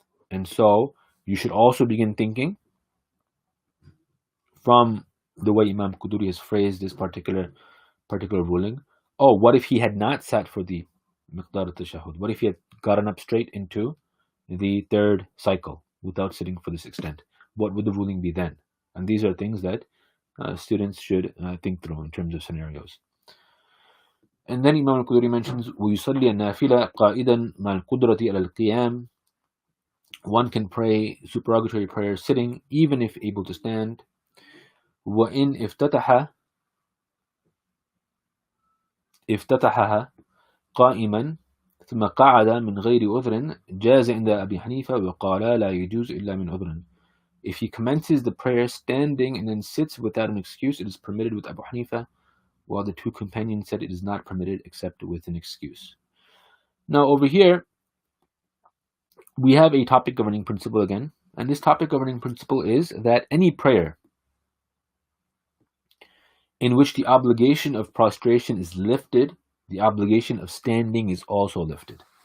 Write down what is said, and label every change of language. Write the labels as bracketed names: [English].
[English] And so you should also begin thinking from the way Imam Quduri has phrased this particular ruling. What if he had not sat for the miqdar al-tashahhud? What if he had gotten up straight into the 3rd cycle without sitting for this extent? What would the ruling be then? And these are things that students should think through in terms of scenarios. And then Imam al-Quduri mentions [Arabic] وَيُصَلِّي النَّافِلَ قَائِدًا مَعَ الْقُدْرَةِ عَلَى الْقِيَامِ. [English] One can pray supererogatory prayer sitting, even if able to stand. [Arabic] وَإِنْ افتتحها قائما ثم قعد من غير عذر جاز عند أبي حنيفة وقال لا يجوز إلا من عذر. [English] If he commences the prayer standing and then sits without an excuse, it is permitted with Abu Hanifa, while the 2 companions said it is not permitted except with an excuse. Now over here, we have a topic governing principle again, and this topic governing principle is that any prayer in which the obligation of prostration is lifted, the obligation of standing is also lifted.